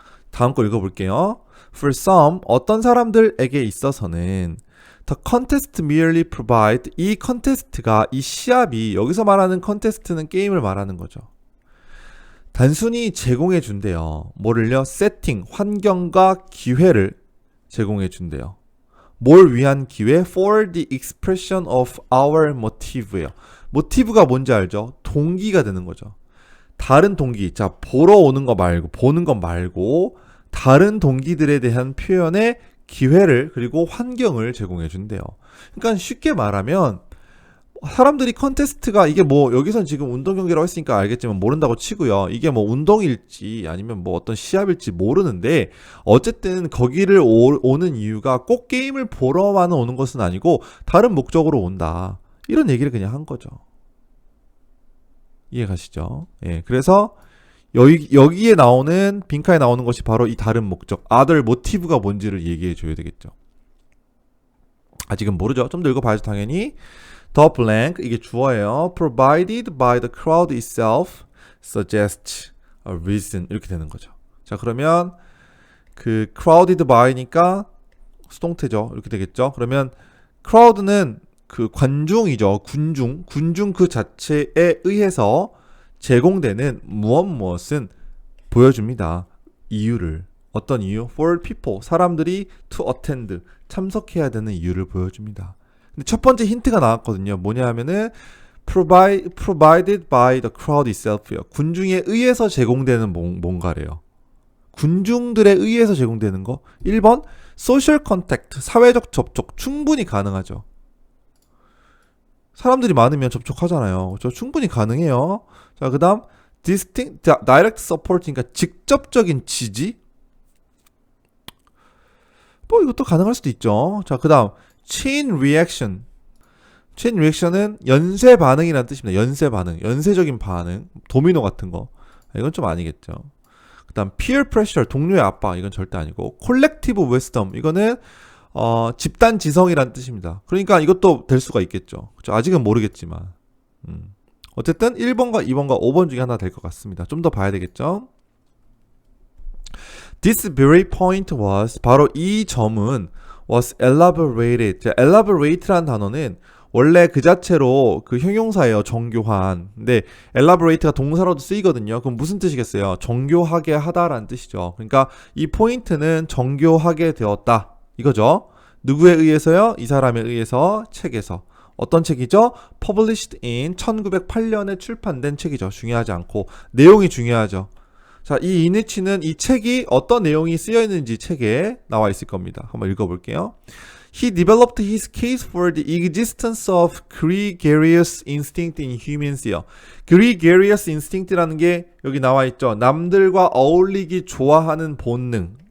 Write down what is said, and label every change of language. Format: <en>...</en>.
<ko>다음 거 읽어볼게요.</ko> <en>For some,</en> <ko>어떤 사람들에게 있어서는</ko> <en>The contest merely provide,</en> <ko>이 컨테스트가, 이 시합이, 여기서 말하는 컨테스트는 게임을 말하는 거죠. 단순히 제공해 준대요. 뭐를요? 세팅, 환경과 기회를 제공해 준대요. 뭘 위한 기회?</ko> <en>For the expression of our motive예요.</en> <ko>모티브가 뭔지 알죠? 동기가 되는 거죠. 다른 동기, 자, 보러 오는 거 말고, 보는 거 말고, 다른 동기들에 대한 표현의 기회를, 그리고 환경을 제공해 준대요. 그러니까 쉽게 말하면, 사람들이 컨테스트가, 이게 뭐, 여기선 지금 운동 경기라고 했으니까 알겠지만 모른다고 치고요. 이게 뭐 운동일지, 아니면 뭐 어떤 시합일지 모르는데, 어쨌든 거기를 오는 이유가 꼭 게임을 보러만 오는 것은 아니고, 다른 목적으로 온다. 이런 얘기를 그냥 한 거죠. 이해 가시죠? 예, 그래서 여기에 나오는 빈칸에 나오는 것이 바로 이 다른 목적, other motive가 뭔지를 얘기해 줘야 되겠죠. 아직은 모르죠. 좀 더 읽어봐야죠 당연히.</ko> <en>The blank</en> <ko>이게 주어예요.</ko> <en>Provided by the crowd itself suggests a reason</en> <ko>이렇게 되는 거죠. 자, 그러면 그 crowded by니까 수동태죠. 이렇게 되겠죠. 그러면 crowd는 그 관중이죠. 군중 그 자체에 의해서 제공되는 무엇은 보여줍니다. 이유를. 어떤 이유?</ko> <en>For people.</en> <ko>사람들이</ko> <en>to attend.</en> <ko>참석해야 되는 이유를 보여줍니다. 근데 첫 번째 힌트가 나왔거든요. 뭐냐 하면은</ko> <en>provided by the crowd itself요.</en> <ko>군중에 의해서 제공되는 뭔가래요. 군중들에 의해서 제공되는 거. 1번 social contact. 사회적 접촉. 충분히 가능하죠. 사람들이 많으면 접촉하잖아요. 그렇죠? 충분히 가능해요. 자, 그 다음 direct support, 그러니까 직접적인 지지. 뭐 이것도 가능할 수도 있죠. 자, 그 다음 chain reaction. chain reaction은 연쇄 반응이라는 뜻입니다. 연쇄 반응, 연쇄적인 반응, 도미노 같은 거. 이건 좀 아니겠죠. 그 다음 peer pressure, 동료의 압박. 이건 절대 아니고 collective wisdom. 이거는 집단 지성이라는 뜻입니다. 그러니까 이것도 될 수가 있겠죠. 그렇죠? 아직은 모르겠지만. 어쨌든 1번과 2번과 5번 중에 하나 될 것 같습니다. 좀 더 봐야 되겠죠.</ko> <en>This very point was</en> <ko>바로 이 점은</ko> <en>was elaborated.</en> <ko>자, elaborate란 단어는 원래 그 자체로 그 형용사예요. 정교한. 근데 elaborate가 동사로도 쓰이거든요. 그럼 무슨 뜻이겠어요? 정교하게 하다라는 뜻이죠. 그러니까 이 포인트는 정교하게 되었다. 이거죠. 누구에 의해서요? 이 사람에 의해서 책에서. 어떤 책이죠?</ko> <en>Published in</en> <ko>1908년에 출판된 책이죠. 중요하지 않고 내용이 중요하죠. 자, 이 이니치는 이 책이 어떤 내용이 쓰여 있는지 책에 나와 있을 겁니다. 한번 읽어볼게요.</ko> <en>He developed his case for the existence of gregarious instinct in humans.</en> <ko>gregarious instinct라는 게 여기 나와 있죠. 남들과 어울리기 좋아하는 본능.</ko>